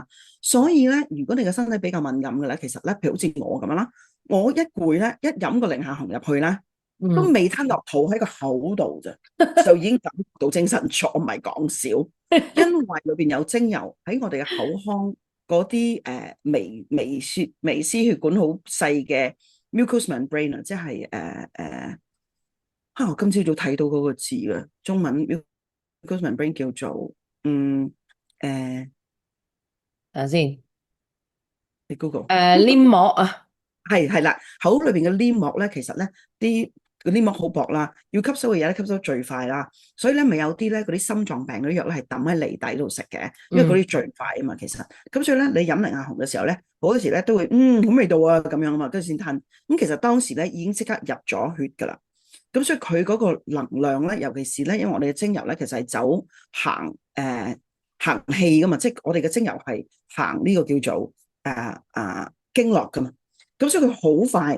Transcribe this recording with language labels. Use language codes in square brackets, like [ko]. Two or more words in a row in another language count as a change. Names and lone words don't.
[yue] 所以咧，如果你嘅身體比較敏感嘅咧，其實咧，譬如好似我咁樣啦，我一攰咧，一飲個寧夏紅入去咧。都未吞落肚喺個口度啫，就已經感覺到精神咗，唔係講笑。因為裏邊有精油喺我哋嘅口腔嗰啲微絲血管好細嘅 [en] mucous membrane [yue] 啊，即係我今朝早睇到嗰個字嘅中文 [en] mucous membrane [yue] 叫做等下先，你 Google 黏膜啊，係啦，口裏邊嘅黏膜咧，其實咧啲。嗰啲膜好薄啦，要吸收嘅嘢咧吸收最快啦，所以咧咪有啲咧嗰啲心臟病嗰啲藥咧係抌喺脷底度食嘅，因為嗰啲最快啊嘛，其實咁所以咧你飲寧夏紅嘅時候咧，好多時咧都會好味道啊咁樣啊嘛，跟住先吞，咁其實當時咧已經即刻入咗血噶啦，咁所以佢嗰個能量咧，尤其是咧，因為我哋嘅精油咧其實係走行氣噶嘛，即係我哋嘅精油係行呢個叫做經絡噶嘛，咁所以佢好快。